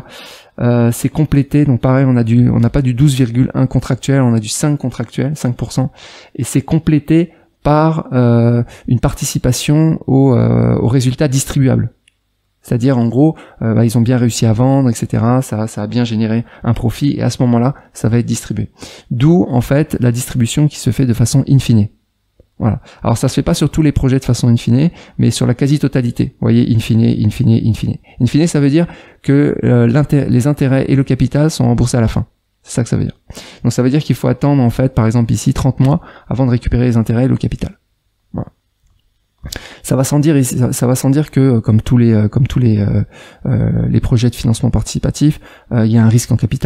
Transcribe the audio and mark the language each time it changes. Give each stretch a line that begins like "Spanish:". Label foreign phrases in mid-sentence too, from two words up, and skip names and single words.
French: C'est complété, donc pareil, on n'a pas du 12,1 contractuel, on a du 5 contractuel, 5%, et c'est complété par une participation au résultat distribuable. C'est-à-dire, en gros, ils ont bien réussi à vendre, etc. Ça a bien généré un profit, et à ce moment-là, ça va être distribué. D'où, en fait, la distribution qui se fait de façon in fine. Voilà. Alors, ça se fait pas sur tous les projets de façon in fine, mais sur la quasi-totalité. Vous voyez, in fine, in fine, in fine. In fine, ça veut dire que les intérêts et le capital sont remboursés à la fin. C'est ça que ça veut dire. Donc, ça veut dire qu'il faut attendre, en fait, par exemple ici, 30 mois avant de récupérer les intérêts et le capital. Voilà. Ça va sans dire que comme tous les projets de financement participatif, il y a un risque en capital.